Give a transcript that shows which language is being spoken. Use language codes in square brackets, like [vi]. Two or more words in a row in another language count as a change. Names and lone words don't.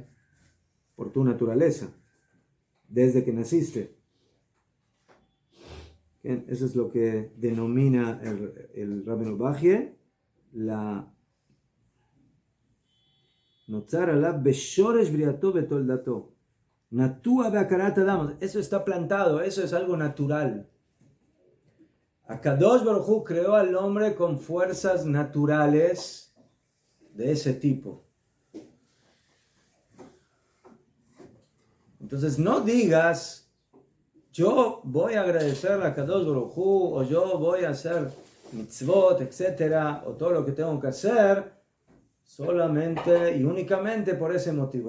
[es] Por tu naturaleza, desde que naciste. ¿Qué? Eso es lo que denomina el Rabbeinu Bajie la [he] נוצר עליו בשורש בריאתו בתולדתו. נטוע בעקרת אדם. [es] Eso está plantado, eso es algo natural. Akadosh Baruj Hu creó al hombre con fuerzas naturales de ese tipo. Entonces no digas, yo voy a agradecer a Akadosh Baruj Hu, o yo voy a hacer mitzvot, etcétera, o todo lo que tengo que hacer, solamente y únicamente por ese motivo.